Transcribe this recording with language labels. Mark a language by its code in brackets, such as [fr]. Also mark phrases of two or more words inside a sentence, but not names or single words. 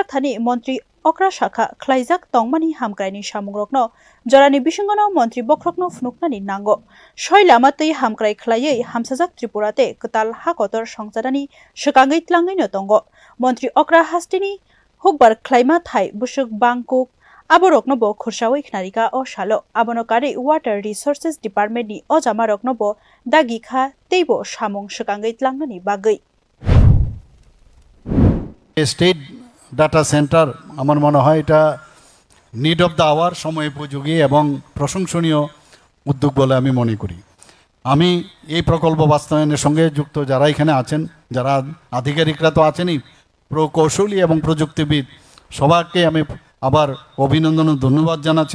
[trp] थानि मन्त्रि अक्रा शाखा ख्लाइजाक तंमानि हामक्रायनि सामुंरकनो जरानि बिसंगनो मन्त्रि बख्रकनो फुनुकनानि नांगो सय लामातै हामक्राय ख्लायै हामसाजाक त्रिपुराते कताल हाकतर संसादानि सकांगै tlangैनो दंगो मन्त्रि अक्रा हास्तेनि हुकबार ख्लाइमा थाय बुसुक बांकुक आबरकनबो खुरसावै खनारिका ओ सालो आबनकारि [en] water resources departmentni [trp] ओ जामारकनबो दागिखा तेबो सामुं सकांगै tlangनानि बागै [en] State Data Center [bn] আমার মনে হয় এটা [en] need of the hour [bn] সময় উপযোগী এবং প্রশংসনীয় উদ্যোগ বলে আমি মনে করি। আমি এই প্রকল্প বাস্তবায়নের সঙ্গে যুক্ত যারা এখানে আছেন, যারা আধিকারিকরা তো আছেনই, প্রকৌশলী এবং প্রযুক্তিবিদ সবাইকে আমি আবার অভিনন্দন ও ধন্যবাদ জানাচ্ছি।